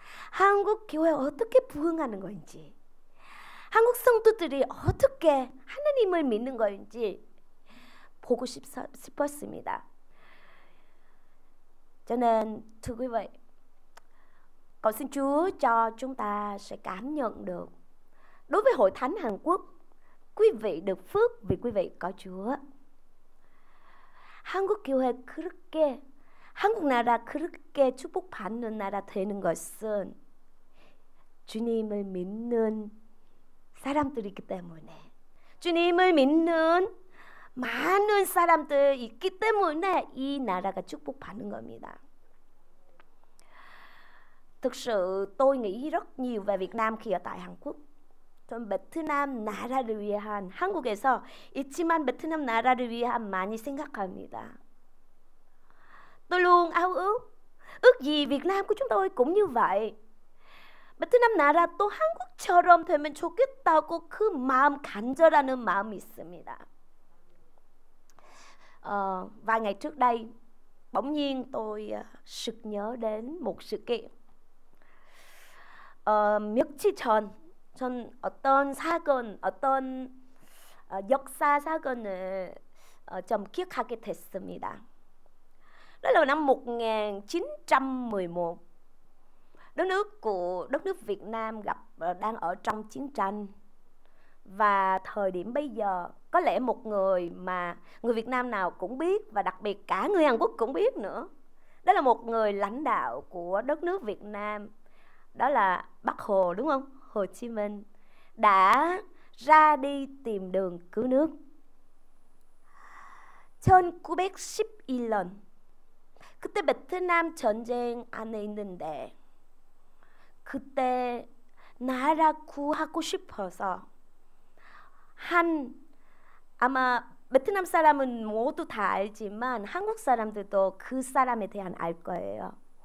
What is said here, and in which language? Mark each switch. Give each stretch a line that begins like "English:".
Korean: 한국 교회 어떻게 부흥하는 건지, 한국 성도들이 어떻게 하나님을 믿는 건지 보고 싶었습니다.
Vietnamese: Cho nên thưa quý vị, cầu xin Chúa cho chúng ta sẽ cảm nhận được, đối với Hội Thánh Hàn Quốc, quý vị được phước vì quý vị có Chúa.
Korean: 한국 교회 그렇게, 한국 나라 그렇게 축복받는 나라 되는 것은 주님을 믿는 사람들이기 때문에, 주님을 믿는 많은 사람들 있기 때문에 이 나라가 축복받는 겁니다.
Vietnamese: Thực sự tôi nghĩ rất nhiều về Việt Nam khi ở tại Hàn Quốc.
Korean: 전 베트남 나라를 위한, 한국에서 있지만 베트남 나라를 위한 많이 생각합니다.
Vietnamese: Tôi luôn ao ước gì Việt Nam của chúng tôi cũng như vậy.
Korean: 베트남 나라도 한국처럼 되면 좋겠다고 그 마음, 간절하는 마음이 있습니다.
Vietnamese: Vài ngày trước đây, bỗng nhiên tôi sực nhớ đến một sự kiện.
Korean: 며칠 전 어떤 사건, 어떤 역사 사건을 좀 기억하게 됐습니다.
Vietnamese: Đó là năm 1911. Đất nước Việt Nam đang ở trong chiến tranh. Và thời điểm bây giờ có lẽ một người mà người Việt Nam nào cũng biết, và đặc biệt cả người Hàn Quốc cũng biết nữa. Đó là một người lãnh đạo của đất nước Việt Nam. Đó là Bác Hồ, đúng không? Hồ Chí Minh đã ra đi tìm đường cứu nước.
Korean: 1911 그때 베트남 전쟁 안에 있는데 그때 나라 구하고 싶어서 아마 베트남 사람은 모두 다 알지만 한국 사람들도 그 사람에 대한 알 거예요.